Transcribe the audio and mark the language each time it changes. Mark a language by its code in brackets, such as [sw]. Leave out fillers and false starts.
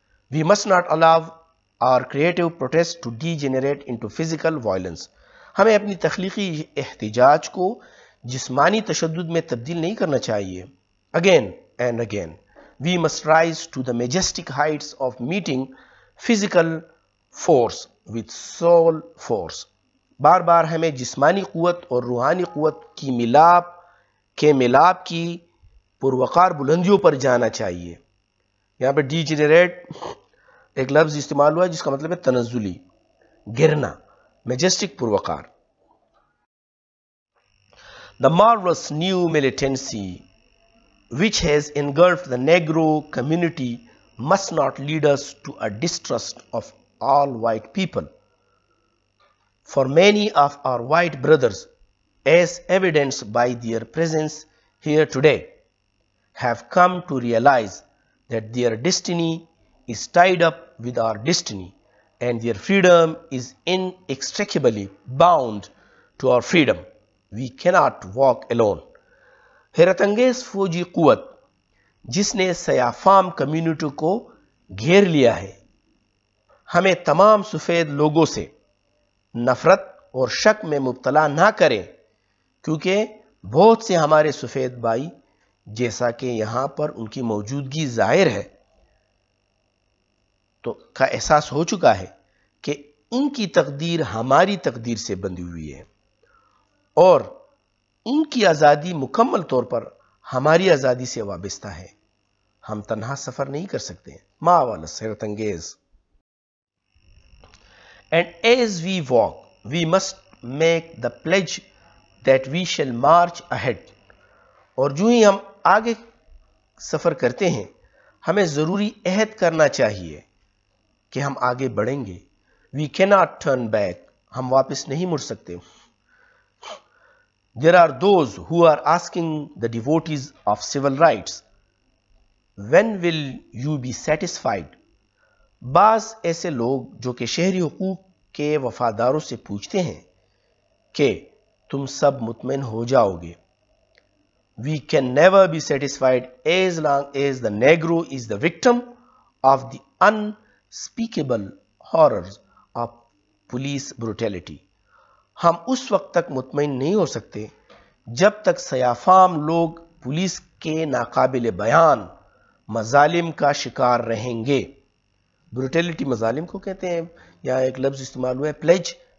[en] We must not allow our creative protest to degenerate into physical violence. [ur] ہمیں اپنی تخلیقی احتجاج کو جسمانی تشدد میں تبدیل نہیں کرنا چاہیے. [en] Again and again, we must rise to the majestic heights of meeting physical force with soul force. [ur] بار بار ہمیں جسمانی قوت اور روحانی قوت کی ملاپ کی پروقار بلندیوں پر جانا چاہیے. یہاں پہ ڈیجنریٹ ایک لفظ استعمال ہوا ہے جس کا مطلب ہے تنزلی، گرنا، میجسٹک پروقار. [en] The marvelous new militancy which has engulfed the Negro community must not lead us to a distrust of all white people. For many of our white brothers, as evidenced by their presence here today, have come to realize that their destiny is tied up with our destiny and their freedom is inextricably bound to our freedom. We cannot walk alone. [ur] حیرت انگیز فوجی قوت جس نے سیاہ فام community کو گھیر لیا ہے ہمیں تمام سفید لوگوں سے نفرت اور شک میں مبتلا نہ کریں، کیونکہ بہت سے ہمارے سفید بھائی جیسا کہ یہاں پر ان کی موجودگی ظاہر ہے تو کا احساس ہو چکا ہے کہ ان کی تقدیر ہماری تقدیر سے بندھی ہوئی ہے اور ان کی آزادی مکمل طور پر ہماری آزادی سے وابستہ ہے. ہم تنہا سفر نہیں کر سکتے. ماوالس حیرت انگیز. [en] And as we walk, we must make the pledge that we shall march ahead. [ur] اور جو ہی ہم آگے سفر کرتے ہیں ہمیں ضروری عہد کرنا چاہیے کہ ہم آگے بڑھیں گے. [en] We cannot turn back. [ur] ہم واپس نہیں مڑ سکتے. [en] There are those who are asking the devotees of civil rights, when will you be satisfied? [ur] بعض ایسے لوگ جو کہ شہری حقوق کے وفاداروں سے پوچھتے ہیں کہ تم سب مطمئن ہو جاؤ گے. [en] We can never be satisfied as long as the Negro is the victim of the unspeakable horrors of police brutality. [ur] ہم اس وقت تک مطمئن نہیں ہو سکتے جب تک سیافام لوگ پولیس کے ناقابل بیان مظالم کا شکار رہیں گے. بروٹیلٹی مظالم کو کہتے ہیں. یہاں ایک لفظ استعمال ہوا ہے پلیج.